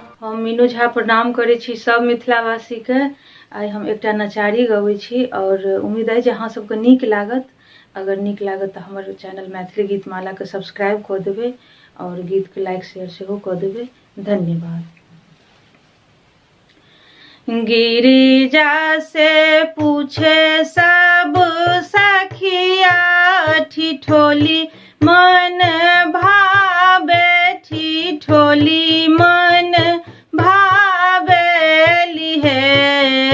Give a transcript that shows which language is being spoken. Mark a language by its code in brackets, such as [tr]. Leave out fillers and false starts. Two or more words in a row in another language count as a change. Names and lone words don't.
[mai] हम मीनू झा प्रणाम करै छी सब मिथिलावासी के। आइ हम एकटा नचारी गबै छी और उम्मीद है जे अहाँ सबके नीक लागत। अगर नीक लागत तऽ हमर चैनल मैथिली गीतमाला के सब्सक्राइब कऽ देबै और गीत के लाइक शेयर सेहो कऽ देबै। धन्यवाद। गिरिजा से पूछे सब सखिया ठिठोली मन भावे, ठिठोली मन भावेली है।